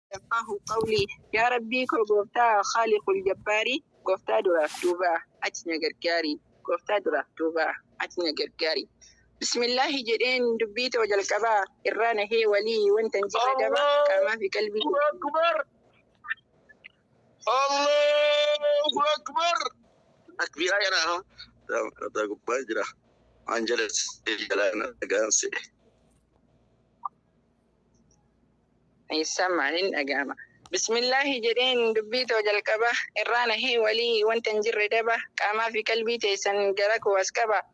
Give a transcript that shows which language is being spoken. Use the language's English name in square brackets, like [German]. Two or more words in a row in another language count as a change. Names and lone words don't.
[Arabic] يفقهوا قولي. [Oromo] Yaa Rabbii koo gooftaa [Arabic] خالق الجبار, [Oromo] gooftaa duraaf duuba ati na gargaari. Gooftaa duraaf duuba ati na gargaari. Bismillaahi jedheen dubbii too jalqabaa, irraa nahee walii wanta hin jirre daba, Allahu qaamaa fi qalbii. Akbar. [Arabic] الله أكبر. [Oromo] Takbiiraa jedhaa hoo? Daa gubbaa jira. Waan jala se'e, jalaa na dhagaan se'e. Eessa maaliin dhaga'ama? Bismillaahi jedheen dubbii too jalqaba, irraa nahee walii wanta hin jirre daba, qaamaa fi qalbii teessan gara koo as qaba.